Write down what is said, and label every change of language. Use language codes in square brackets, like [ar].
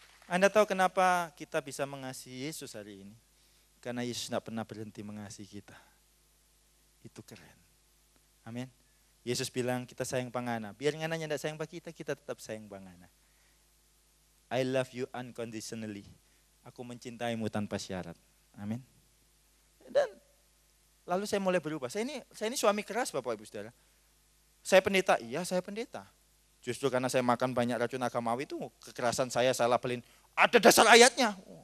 [id] Anda tahu kenapa kita bisa mengasihi Yesus hari ini? Karena Yesus tidak pernah berhenti mengasihi kita. Itu keren. Amin. Yesus bilang kita sayang pangana. Biar ngananya tidak sayang kita, kita tetap sayang pangana. [en] I love you unconditionally. [id] Aku mencintaimu tanpa syarat. Amin. Dan lalu saya mulai berubah. Saya ini suami keras Bapak Ibu Saudara. Saya pendeta, iya saya pendeta. Justru karena saya makan banyak racun agamawi itu kekerasan saya labelin. Ada dasar ayatnya.